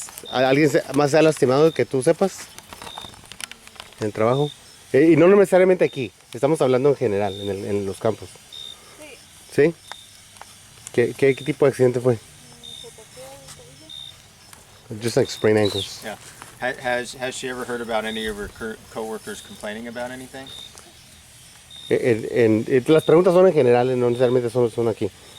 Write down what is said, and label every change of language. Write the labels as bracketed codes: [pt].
[es] ¿Alguien más se ha lastimado que tú sepas en el trabajo? Y no necesariamente aquí, estamos hablando en general, en los campos. Sí. ¿Sí? ¿Qué tipo de accidente fue? [en] Just like sprained ankles. Yeah. Has she ever heard about any of her coworkers complaining about anything? [es] Las preguntas son en general, no necesariamente son aquí.